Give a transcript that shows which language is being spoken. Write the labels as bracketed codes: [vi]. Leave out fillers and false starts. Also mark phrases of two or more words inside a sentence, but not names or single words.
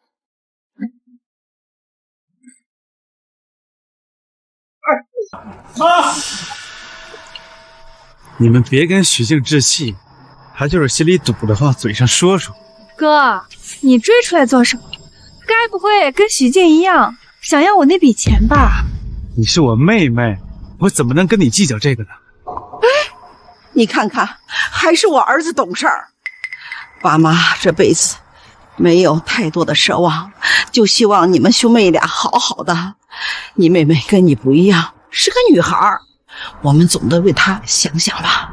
[zh] 你們別跟許靜置氣，他就是心裡堵的話，嘴上說說。哥，你追出來做什麼？該不會跟許靜一樣想要我那筆錢吧？你是我妹妹，我怎麼能跟你計較這個呢？哎，你看看，還是我兒子懂事兒。爸媽這輩子沒有太多的奢望，就希望你們兄妹倆好好的。你妹妹跟你不一樣，是個女孩，我們總得為她想想吧。